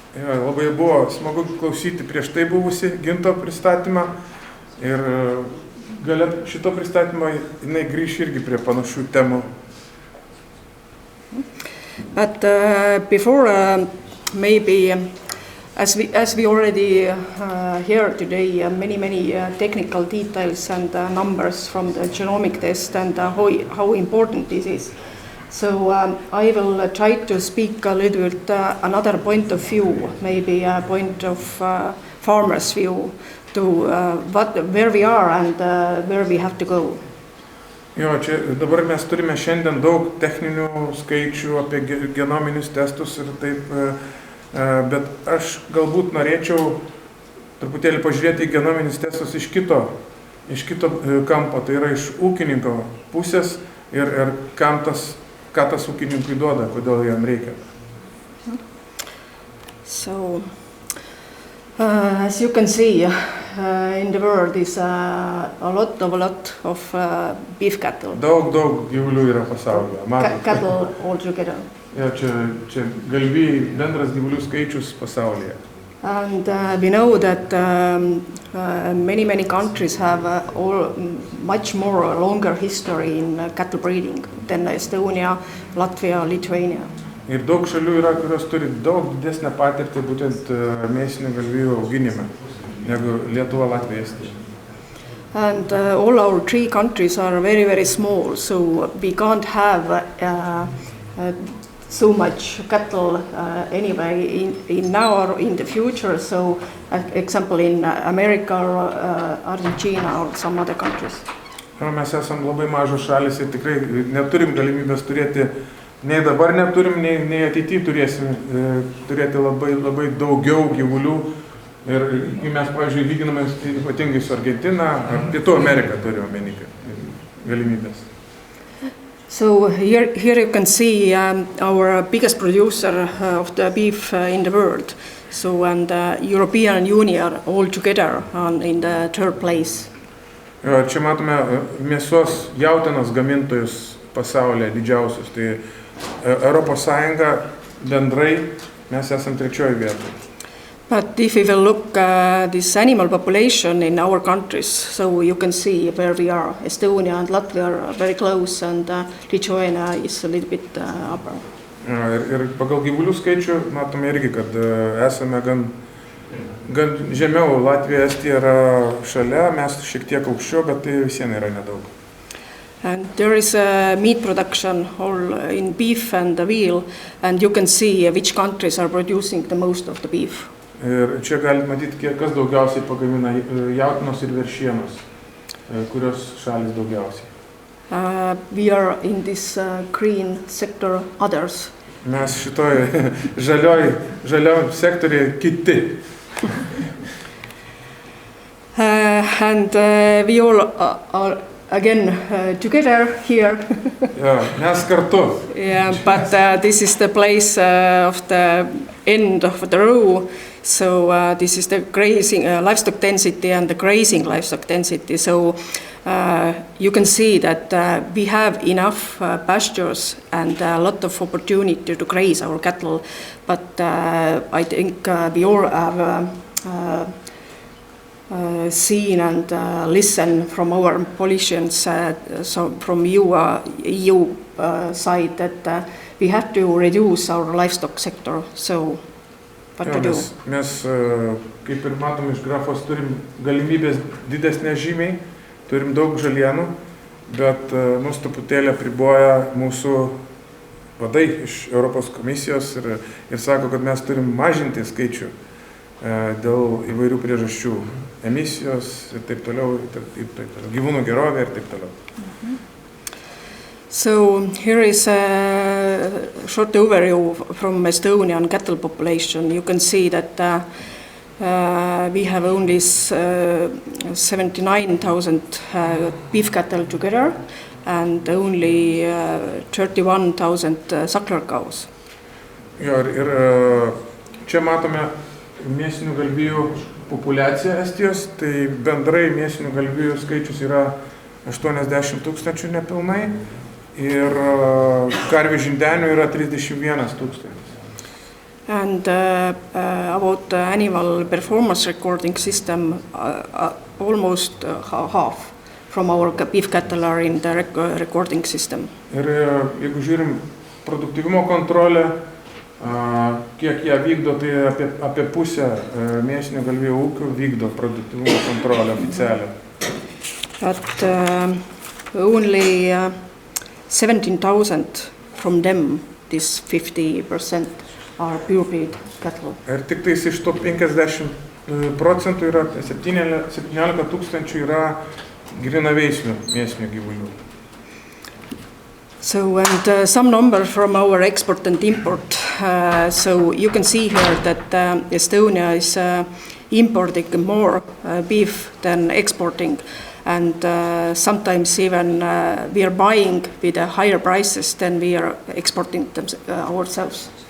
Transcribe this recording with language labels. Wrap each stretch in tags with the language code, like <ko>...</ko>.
<lt>Ja, labai buvo smagu klausyti prieš tai buvusi Ginto pristatymą, ir gale šito pristatymo jinai grįš irgi prie panašių temų.</lt> <en>But before maybe as we already heard today, many technical details and numbers from the genomic test, and how important this is. So I will try to speak a little bit another point of view, maybe a point of farmer's view, to where we are and where we have to go.</en> <lt>Jo, čia dabar mes turime šiandien daug techninių skaičių apie genominius testus ir taip, bet aš galbūt norėčiau truputėlį pažiūrėti į genominius testus iš kito kampo, tai yra iš ūkininko pusės, ir ką tas ūkininkui duoda, kodėl jam reikia.</lt> <en>So, as you can see, in the world is a lot of beef cattle.</en> <lt>Daug gyvulių yra pasaulyje.</lt> <en>Cattle altogether.</en> <lt>Ja, čia galvijai bendras gyvulių skaičius pasaulyje.</lt> <en>And we know that many countries have much more longer history in cattle breeding than Estonia, Latvia, Lithuania.</en> <lt>Ir daug šalių yra, kurios turi daug didesnę patirtį būtent mėsinių galvijų auginime negu Lietuva, Latvija, Estija.</lt> <en>And all our three countries are very small, so we can't have so much cattle anyway in now or in the future. So, example in America or Argentina or some other countries.</en> <lt>Mes esam labai mažos šalis ir tikrai neturim galimybės turėti, nei dabar neturim, nei ateityje turėsim turėti labai daugiau gyvulių. Ir mes, pavyzdžiui, lyginame ypatingai su Argentina ar Pietų Amerika turime omeny galimybės.</lt> <en>So here you can see our biggest producer of the beef in the world. So, and European Union all together in the third place.</en> <lt>Čia matome mėsos jautienos gamintojus pasaulyje didžiausius. Tai Europos Sąjunga bendrai mes esam trečioje vietoje.</lt> <en>But if we will look this animal population in our countries, so you can see where we are. Estonia and Latvia are very close, and Lithuania is a little bit upper.</en> <lt>Ir pagal gyvulių skaičių matome irgi, kad esame gan žemiau. Latvija, Estija yra šalia, mes šiek tiek aukščiau, bet tai visiems yra nedaug.</lt> <en>And there is a meat production all in beef and the veal, and you can see which countries are producing the most of the beef.</en> <lt>Ir čia galite matyti, kas daugiausiai pagamina jautienos ir veršienos, kurios šalis daugiausiai.</lt> <en>We are in this green sector, others.</en> <lt>Mes šitoj žalioj sektoriai kiti.</lt> <en>And we all are again together here.</en> <lt>Mes kartu.</lt> <en>Yeah, but this is the place of the end of the row. So this is the grazing livestock density and the grazing livestock density. So you can see that we have enough pastures and a lot of opportunity to graze our cattle. But I think we all have seen and listen from our politicians, so from EU side, that we have to reduce our livestock sector. So what to do?</en> <lt>Mes, kaip ir matom iš grafos, turim galimybės didesnės žymiai, turim daug žalienų, bet mus truputėlį apriboja mūsų vadai iš Europos komisijos ir sako, kad mes turim mažinti skaičių dėl įvairių priežasčių, emisijos ir taip toliau, gyvūnų gerovė ir taip toliau.</lt> <en>So here is a short overview from Estonian cattle population. You can see that we have only 79,000 beef cattle together and only 31,000 suckler cows.</en> <lt>Ir čia matome mėsinių galvijų populiaciją Estijos, tai bendrai mėsinių galvijų skaičius yra 80,000 nepilnai ir karvių žindenių yra 31,000.</lt> <en>And about the animal performance recording system, almost half from our beef cattle are in the recording system.</en> <lt>Ir jeigu žiūrim produktyvumo kontrolę, kiek ją vykdo, tai apie pusę mėsinių galvijų ūkių vykdo produktyvumo kontrolę oficialią.</lt> <en>But only 17,000 from them, this 50%, are purebred cattle.</en> <lt>Ir tik tais iš to 50% yra 17,000 yra grynaveislių mėsinių gyvulių.</lt> <en>So, and some numbers from our export and import. So you can see here that Estonia is importing more beef than exporting, and sometimes even we are buying with higher prices than we are exporting them ourselves.</en>